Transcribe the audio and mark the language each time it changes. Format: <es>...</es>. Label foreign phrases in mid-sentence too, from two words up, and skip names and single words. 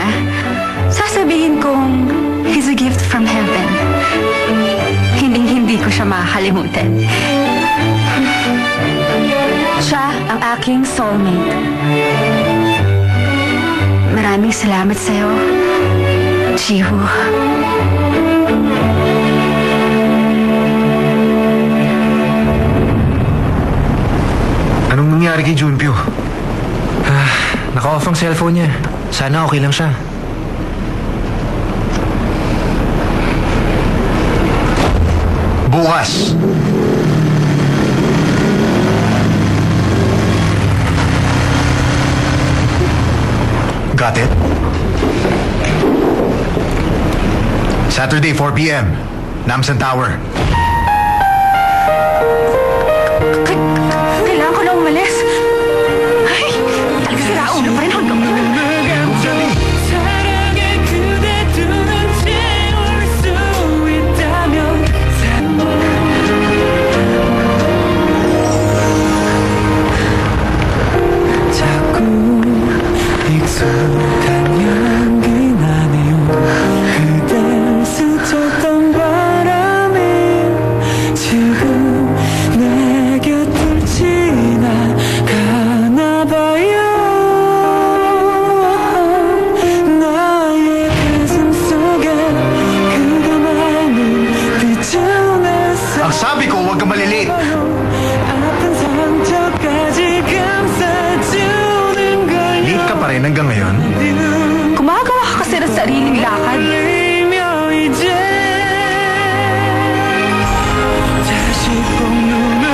<tl>Sasabihin kong</tl> <en>he's a gift from heaven.</en> <tl>Hindi ko siya makakalimutan. Siya ang aking soulmate. Maraming salamat sa'yo, Jiho. Anong nangyari kay Junpyo? Naka-off ang cellphone niya. Sana okay lang siya. Bukas!</tl> <en>Got it? Saturday, 4 p.m. Namsan Tower.</en> <tl>Kailangan ko na umalis. Ay, talaga sira ulo pa rin hanggang</tl> <ko>사랑의 그대 두 눈 채울 수 있다면 자꾸 익숙한 향기 나네요 그댈 스쳤던 바람이 지금 내 곁을 지나가나 봐요 나의 가슴 속에 그대만을 비춰냈어</ko> <tl>Ang sabi ko, huwag kang malilate.</tl> <ko>아픈 상처까지 감싸주는 걸</ko> <tl>Late ka pa rin hanggang ngayon. Gumagawa ka kasi ng sariling lakad.</tl> <ko>열리며 이제 다시 꼭</ko>